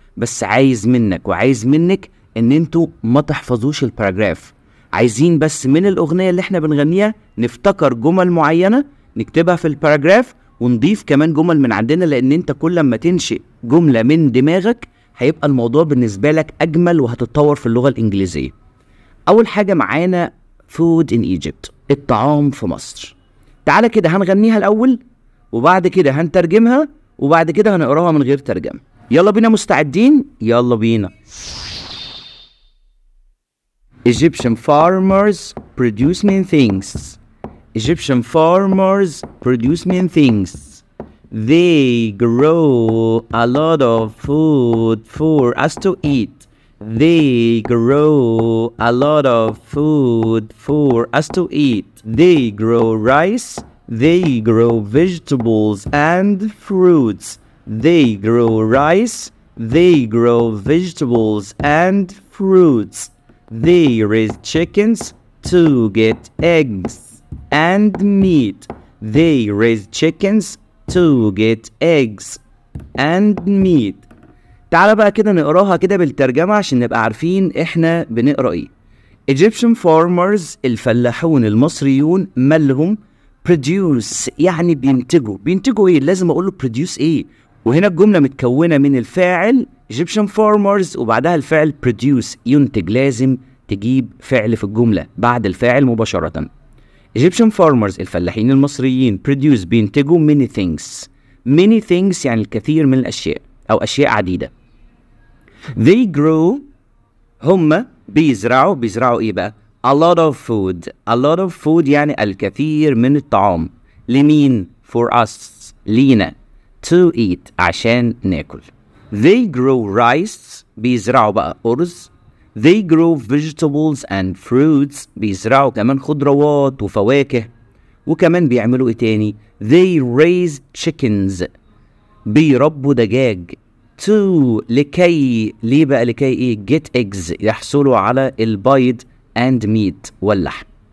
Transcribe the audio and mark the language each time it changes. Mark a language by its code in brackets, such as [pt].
[ar] بس عايز منك وعايز منك إن انتوا ما تحفظوش الباراجراف، عايزين بس من الأغنية اللي احنا بنغنيها نفتكر جمل معينة نكتبها في الباراجراف، ونضيف كمان جمل من عندنا، لان انت كل ما تنشئ جملة من دماغك هيبقى الموضوع بالنسبة لك اجمل وهتتطور في اللغة الانجليزية. اول حاجة معانا [en] food in Egypt، [ar] الطعام في مصر. تعالى كده هنغنيها الاول وبعد كده هنترجمها وبعد كده هنقراها من غير ترجمة. يلا بينا، مستعدين؟ يلا بينا. [en] Egyptian farmers produce many things. Egyptian farmers produce many things. They grow a lot of food for us to eat. They grow a lot of food for us to eat. They grow rice. They grow vegetables and fruits. They grow rice. They grow vegetables and fruits. They raise chickens to get eggs and meat. They raise chickens to get eggs and meat. [ar] تعال بقى كده نقراها كده بالترجمة عشان نبقى عارفين احنا بنقرا ايه. [en] Egyptian farmers، [ar] الفلاحون المصريون، مالهم؟ produce يعني بينتجوا ايه؟ لازم اقول له produce ايه. وهنا الجملة متكونة من الفاعل [en] Egyptian farmers [ar] وبعدها الفعل produce، ينتج. لازم تجيب فعل في الجملة بعد الفاعل مباشرة. [en] Egyptian farmers، [ar] الفلاحين المصريين، [en] produce [ar] بينتجوا [en] many things. many things [ar] يعني الكثير من الأشياء أو أشياء عديدة. [en] They grow، [ar] هم بيزرعوا إيه بقى؟ [en] a lot of food. a lot of food [ar] يعني الكثير من الطعام. لمين؟ [en] for us، [ar] لينا. [en] to eat، [ar] عشان ناكل. [en] They grow rice، [ar] بيزرعوا بقى أرز. [en] They grow vegetables and fruits، [ar] بيزرعوا كمان خضروات وفواكه. وكمان بيعملوا ايه تاني؟ [en] They raise chickens، [ar] بيربوا دجاج. To، لكي، ليه بقى لكي ايه؟ [en] get eggs، [ar] يحصلوا على البيض [en] and meat، [ar] واللحم.